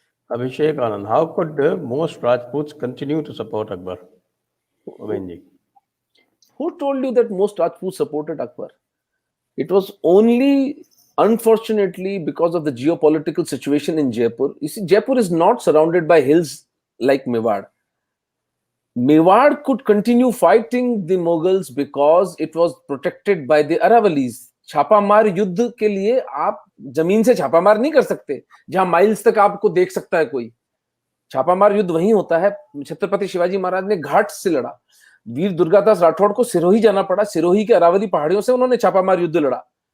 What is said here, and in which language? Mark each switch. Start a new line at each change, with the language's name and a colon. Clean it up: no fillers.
English: Abhishek Anand, how could most Rajputs continue to support Akbar?
Hindi: Amin ji,
English: Who told you that most Rajputs supported Akbar? It was only, unfortunately, because of the geopolitical situation in Jaipur. You see, Jaipur is not surrounded by hills like Mewar. Mewar could continue fighting the Mughals because it was protected by the Aravalis.
Hindi: छापामार युद्ध के लिए आप जमीन से छापामार नहीं कर सकते जहां माइल्स तक आपको देख सकता है कोई। छापामार युद्ध वहीं होता है। छत्रपति शिवाजी महाराज ने घाट से लड़ा, वीर दुर्गादास राठौड़ को सिरोही जाना पड़ा, सिरोही के अरावली पहाड़ियों से उन्होंने छापामार युद्ध लड़ा।